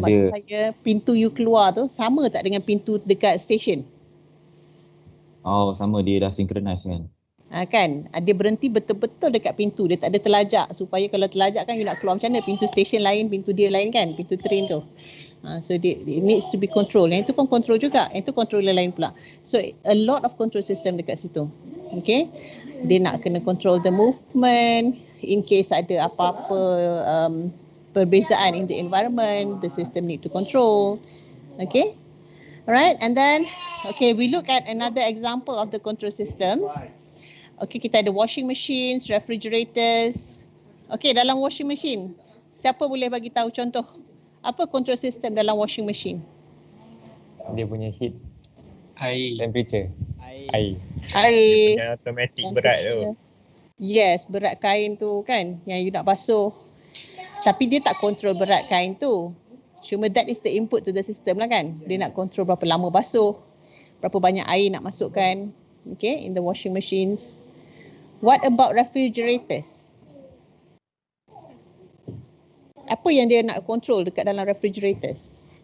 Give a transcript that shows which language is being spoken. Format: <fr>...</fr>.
<ms>Maksud saya pintu you keluar tu sama tak dengan pintu dekat stesen? Sama, dia dah synchronize kan. Kan, dia berhenti betul-betul dekat pintu, dia tak ada terlajak, supaya kalau terlajak kan you nak keluar macam mana, pintu stesen lain, pintu dia lain kan, pintu train tu.</ms> <en>So it needs to be control.</en> <ms>Yang itu pun control juga, yang itu controller lain pula.</ms> <en>So a lot of control system</en> <ms>dekat situ.</ms> <en>Okay,</en> <ms>dia nak kena</ms> <en>control the movement in case</en> <ms>ada apa-apa perbezaan</ms> <en>in the environment, the system need to control. Okay, alright, and then okay, we look at another example of the control systems.</en> <ms>Okay, kita ada washing machines, refrigerators. Okay, dalam washing machine, siapa boleh bagi tahu contoh? Apa control system dalam washing machine? Dia punya heat. Air. Temperature. Air. Dia punya automatic berat tu. Yes, berat kain tu kan, yang you nak basuh. Tapi dia tak control berat kain tu. Cuma</ms> <en>that is the input to the system</en> <ms>lah kan. Dia nak control berapa lama basuh, berapa banyak air nak masukkan.</ms> <en>Okay, in the washing machines. What about refrigerators?</en> <ms>Apa yang dia nak control dekat dalam refrigerators?</ms>